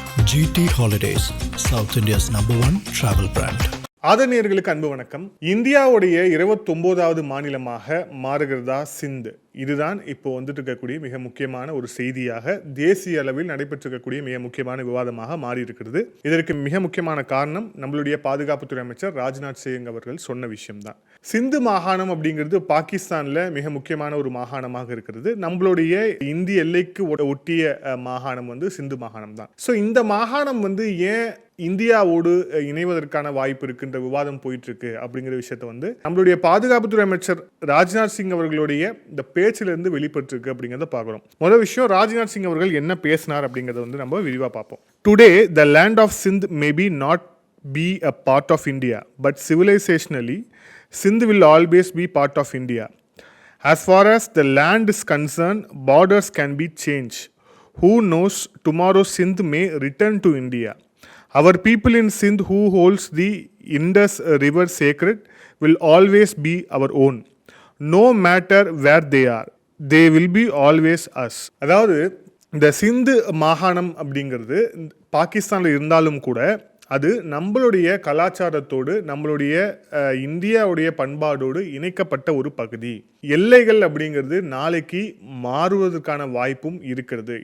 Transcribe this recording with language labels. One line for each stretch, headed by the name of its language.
English: GT Holidays, South India's #1 travel brand.
Tamil: ஆதரணியர்களுக்கு அன்பு வணக்கம். இந்தியாவுடைய 29வது மாநிலமாக மாறுகிறதா சிந்து. இதுதான் இப்போ வந்துட்டு இருக்கக்கூடிய மிக முக்கியமான ஒரு செய்தியாக தேசிய அளவில் நடைபெற்றிருக்கக்கூடிய மிக முக்கியமான விவாதமாக மாறி இருக்கிறது. இதற்கு மிக முக்கியமான காரணம் நம்மளுடைய பாதுகாப்புத்துறை அமைச்சர் ராஜ்நாத் சிங் அவர்கள் சொன்ன விஷயம்தான். சிந்து மாகாணம் அப்படிங்கிறது பாகிஸ்தான்ல மிக முக்கியமான ஒரு மாகாணமாக இருக்கிறது. நம்மளுடைய இந்திய எல்லைக்கு ஒட்டிய மாகாணம் வந்து சிந்து மாகாணம் தான். ஸோ இந்த மாகாணம் வந்து ஏன் இந்தியாவோடு இணைவதற்கான வாய்ப்பு இருக்கின்ற விவாதம் போயிட்டு இருக்கு அப்படிங்கிற விஷயத்த வந்து நம்மளுடைய பாதுகாப்புத்துறை அமைச்சர் ராஜ்நாத் சிங் அவர்களுடைய இந்த பேச்சிலிருந்து வெளிப்பட்டு இருக்கு அப்படிங்கிறத பார்க்குறோம். முதல் விஷயம், ராஜ்நாத் சிங் அவர்கள் என்ன பேசினார் அப்படிங்கிறத வந்து நம்ம விரிவாக பார்ப்போம்.
English: Today the land of Sindh may be not be a part of India, but civilisationally Sindh will always be part of India. As far as the land is concerned, borders can be changed. Who knows, tomorrow Sindh may return to India. Our people in Sindh who holds the Indus river sacred will always be our own. No matter where they are, they will be always us.
Tamil: அதாவது இந்த சிந்து மாகாணம் அப்படிங்கிறது பாகிஸ்தானில் இருந்தாலும் கூட அது நம்மளுடைய கலாச்சாரத்தோடு நம்மளுடைய இந்தியாவுடைய பண்பாடோடு இணைக்கப்பட்ட ஒரு பகுதி. எல்லைகள் அப்படிங்கிறது நாளைக்கு மாறுவதற்கான வாய்ப்பும் இருக்கிறது.